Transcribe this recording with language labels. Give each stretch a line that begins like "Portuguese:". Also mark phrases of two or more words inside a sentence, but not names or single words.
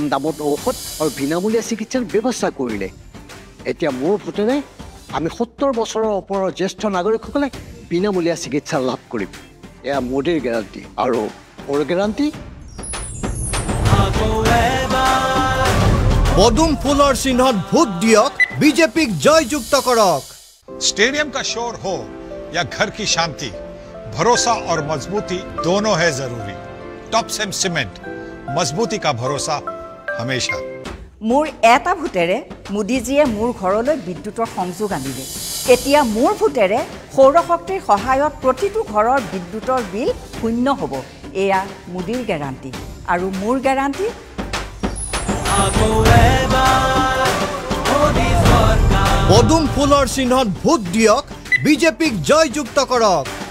Assamese: দামত ঔষধ আৰু বিনামূলীয়া চিকিৎসাৰ ব্যৱস্থা কৰিলে এতিয়া মোৰ ভোটেৰে আমি 70 বছৰৰ ওপৰৰ জ্যেষ্ঠ নাগৰিকসকলে বিনামূলীয়া চিকিৎসা লাভ কৰিম এয়া মোদীৰ গেৰাণ্টি আৰু মোৰ গেৰাণ্টি পদুম ফুলৰ চিহ্নত ভোট দিয়ক বিজেপিক জয়যুক্ত কৰক
Hindi: स्टेडियम का शोर हो या घर की शांति भरोसा और मजबूती दोनों है जरूरी टॉप सेम सीमेंट मजबूती का भरोसा हमेशा
Assamese: মোৰ এটা ভোটেৰে মোদীজীয়ে মোৰ ঘৰলৈ বিদ্যুতৰ সংযোগ আনিলে এতিয়া মোৰ ভোটেৰে সৌৰ শক্তিৰ সহায়ত প্ৰতিটো ঘৰৰ বিদ্যুতৰ বিল শূন্য হ'ব এয়া মোদীৰ গেৰাণ্টি আৰু মোৰ গেৰাণ্টি পদুম ফুলৰ চিহ্নত ভোট দিয়ক বিজেপিক জয়যুক্ত কৰক